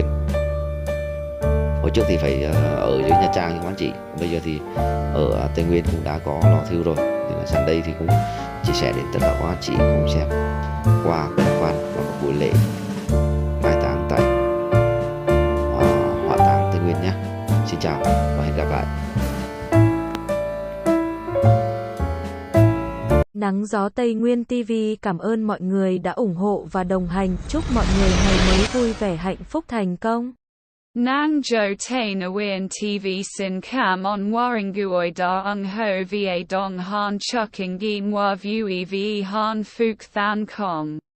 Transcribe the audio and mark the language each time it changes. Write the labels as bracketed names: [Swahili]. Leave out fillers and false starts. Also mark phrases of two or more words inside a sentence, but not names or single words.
[Vietnamese] Hồi trước thì phải ở dưới Nha Trang như các anh chị, bây giờ thì ở Tây Nguyên cũng đã có lò thiêu rồi, nên là sẵn đây thì cũng chia sẻ đến tất cả các anh chị cùng xem qua cảnh quan và một buổi lễ mai táng tại hỏa táng Tây Nguyên nhé. Xin chào và hẹn gặp lại. Nắng gió Tây Nguyên TV cảm ơn mọi người đã ủng hộ và đồng hành. Chúc mọi người ngày mới vui vẻ, hạnh phúc, thành công. Nang jo tain awian TV sin cam on waringuoi da ung ho va dong han chuking gi mwa vue ve han fuk than kong.